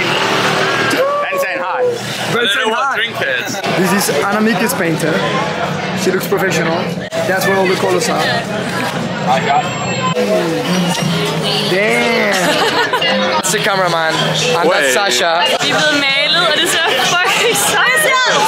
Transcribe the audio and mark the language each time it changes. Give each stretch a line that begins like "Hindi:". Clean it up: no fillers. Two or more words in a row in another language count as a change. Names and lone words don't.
English: Ben saying hi. Ben saying hi. Drink is. This is Anamika's painter. She looks professional. That's where all the colors are. Hi, guys. Damn. That's the cameraman. And that's Sasha.
Danish: Vi er blevet malet, og det ser fucking sejt ud.